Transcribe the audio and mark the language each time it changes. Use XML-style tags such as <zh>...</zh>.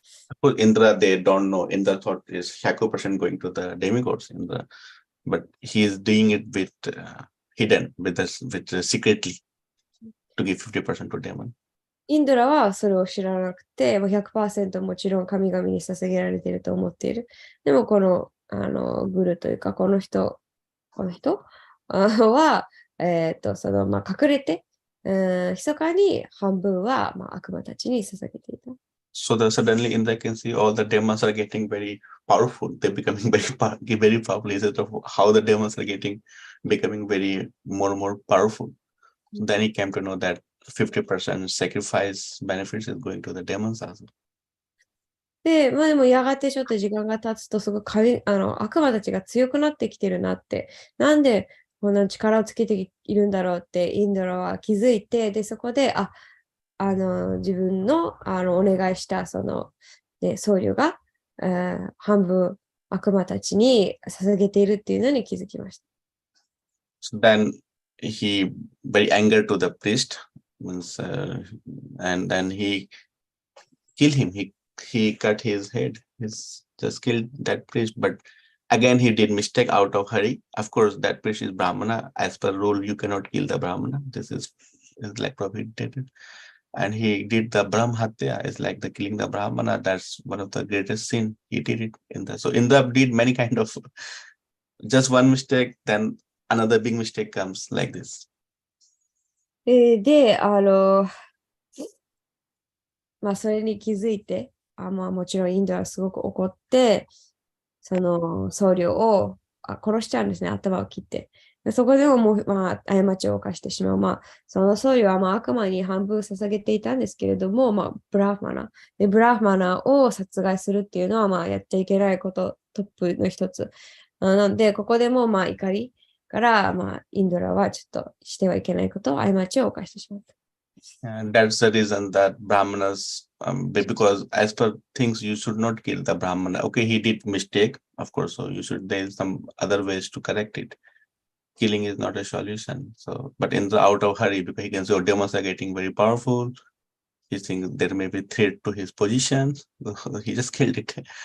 <en>Of course, Indra, they don't know. Indra thought is 100% going to the demigods, Indra, but he is doing it with hidden, with secretly to give 50% to demon.</en> <ja>インドラはそれを知らなくて、100% もちろん神々に捧げられていると思っている。でもこの、グルというか、この人は、隠れて、密かに半分は、悪魔たちに捧げていた。</ja> <en>So suddenly Indra can see all the demons are getting very powerful. They're becoming very powerful. Instead of how the demons are becoming very more and more powerful. So then he came to know that 50% sacrifice benefits is going to the demons also.</en> <ja>でもやがてちょっと時間が経つと、すごい悪魔たちが強くなってきてるなって、なんでこんな力をつけているんだろうってインドラは気づいて、で、そこで、自分の、お願いした僧侶が、半分悪魔たちに捧げているっていうのに気づきました。</ja> <en>So then he very angry to the priest, and then he killed him. He cut his head. He's just killed that priest. But again, he did mistake out of hurry. Of course, that priest is Brahmana. As per rule, you cannot kill the Brahmana. This is like prohibited. And he did the Brahmatya. It's like the killing the Brahmana. That's one of the greatest sin. He did it in the. So Indra did many kind of just one mistake, then another big mistake comes like this.</en> <ja>で、それに気づいて、もちろんインドはすごく怒って、その僧侶を殺しちゃうんですね、頭を切って。でそこでも過ちを犯してしまう。その僧侶は悪魔に半分捧げていたんですけれども、ブラフマナ。で、ブラフマナを殺害するっていうのは、やっちゃいけないこと、トップの一つ。なので、ここでも怒りから、インドラはちょっとしてはいけないこと、過ちを犯してしまった。</ja> <en>And that's the reason that Brahmanas, because as per things, you should not kill the Brahmana. Okay, he did mistake, of course, so there's some other ways to correct it. Killing is not a solution. So, but in the out of hurry, because he can see demons are getting very powerful, he thinks there may be threat to his position, he just killed it.</en>